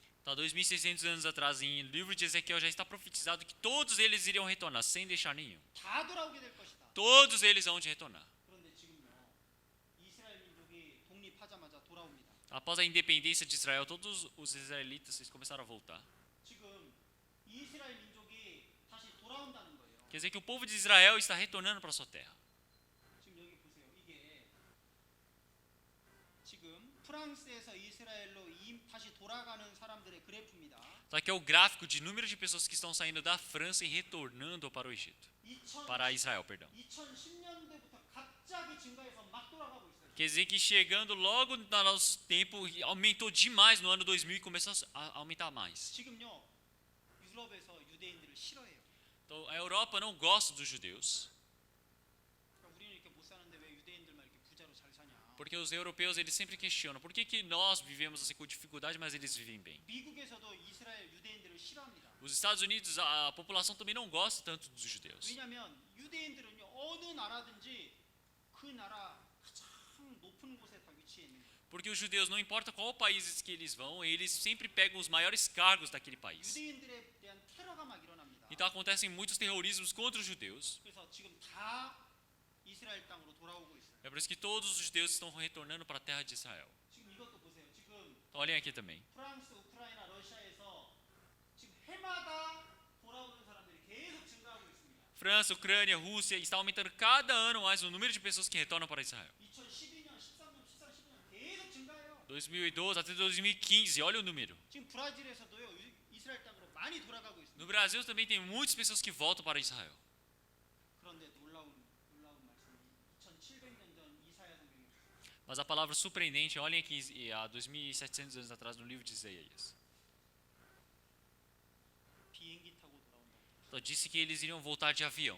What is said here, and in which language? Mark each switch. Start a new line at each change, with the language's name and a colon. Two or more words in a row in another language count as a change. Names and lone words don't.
Portuguese: Então, 2600 anos atrás, em livro de Ezequiel, já está profetizado que todos eles iriam retornar, sem deixar nenhum.
Korean: 다 돌아오게 될 것이다.
Portuguese: Todos eles vão de retornar.
Korean: 그런데 지금요. 이스라엘 민족이 독립하자마자 돌아옵니다.
Portuguese: Após a independência de Israel, todos os israelitas eles começaram a voltar.
Korean: 지금 이스라엘 민족이 다시 돌아온다는 거예요.
Portuguese: Quer dizer que o povo de Israel está retornando para a sua terra.
Korean: 지금 지금 프랑스에서 이스라엘로 다시 돌아가는 사람들의 그래프입니다.
Portuguese: Então aqui é o gráfico de número de pessoas que estão saindo da França e retornando para o Egito. Para Israel, perdão.
Korean: 2010년대부터 갑자기 증가해서 막 돌아가고 있어요.
Portuguese: Quer dizer que chegando logo no nosso tempo, aumentou demais no ano 2000 e começou a aumentar mais.
Korean: 지금요 유럽에서 유대인들을 싫어해요.
Portuguese: Então a Europa não gosta dos judeus,
Korean: 그러니까 우리는 이렇게 못 사는데 왜 유대인들만 이렇게 부자로 잘 사냐?
Portuguese: porque os europeus eles sempre questionam por que nós vivemos assim com dificuldade, mas eles vivem bem.
Korean: 미국에서도 이스라엘 유대인들을 싫어합니다.
Portuguese: Os Estados Unidos, a população também não gosta tanto dos judeus.
Korean: 왜냐하면 유대인들은요 어느 나라든지 그 나라 가장 높은 곳에 다 위치해 있는 거예요.
Portuguese: Porque os judeus, não importa qual país que eles vão, eles sempre pegam os maiores cargos daquele país.
Korean: 유대인들에 대한 테러가 막 일어납니다.
Portuguese: Então acontecem muitos terrorismos contra os judeus.
Korean: 그래서 지금 다 이스라엘 땅으로 돌아오고 있어요.
Portuguese: É por isso que todos os judeus estão retornando para a terra de Israel.
Korean: 지금 이것도 보세요. 지금
Portuguese: Então, olhem aqui também.
Korean: 프랑스, 우크라이나, 러시아에서 지금 해마다 돌아오는 사람들이 계속 증가하고 있습니다.
Portuguese: França, Ucrânia, Rússia, está aumentando cada ano mais o número de pessoas que retornam para Israel.
Korean: 2012년, 13년, 14년, 15년 계속 증가해요.
Portuguese: 2012 até 2015, olha o número.
Korean: 지금 브라질에서도요 이스라엘 땅으로 많이 돌아가고 있습니다.
Portuguese: No Brasil também tem muitas pessoas que voltam para Israel.
Korean: 그런데 놀라운 말씀이 2700년 전 이사야 성경에 있어요.
Portuguese: Mas a palavra surpreendente, olhem aqui há 2700 anos atrás no livro de Isaías.
Korean: 비행기 타고 돌아온다고.
Portuguese: Então disse que eles iriam voltar de avião.